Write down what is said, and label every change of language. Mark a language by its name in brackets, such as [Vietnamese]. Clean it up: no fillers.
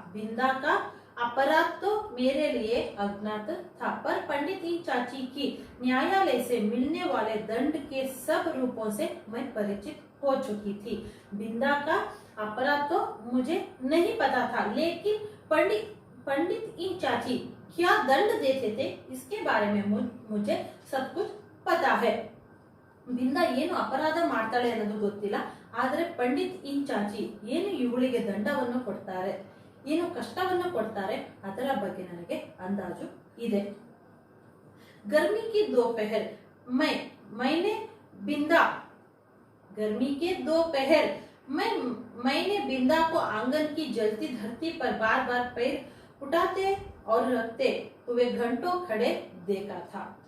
[Hindi] बिंदा का अपराध तो मेरे लिए अज्ञात था, पर पंडित चाची की न्यायालय से मिलने वाले दंड के सब रूपों से मैं परिचित हो चुकी थी. बिंदा का अपराध तो मुझे नहीं पता था, लेकिन पंडित चाची क्या दंड देते थे इसके बारे में मुझे सब कुछ पता है. [Kannada] ಬಿಂದ ಏನು ಅಪರಾಧ ಮಾಡ್ತಾಳೆ ಅನ್ನೋದು ಗೊತ್ತಿಲ್ಲ, ಆದರೆ ಪಂಡಿತ್ ಚಾಚಿ ಏನು ಇವಳಿಗೆ ದಂಡವನ್ನು ಕೊಡ್ತಾರೆ, ಏನು ಕಷ್ಟವನ್ನು ಕೊಡ್ತಾರೆ ಅದರ ಬಗ್ಗೆ ನನಗೆ ಅಂದಾಜು ಇದೆ. [Hindi] गर्मी के दोपहर मैंने बिंदा को आंगन की जलती धरती पर बार बार पैर उठाते और रखते हुए घंटों खड़े देखा था.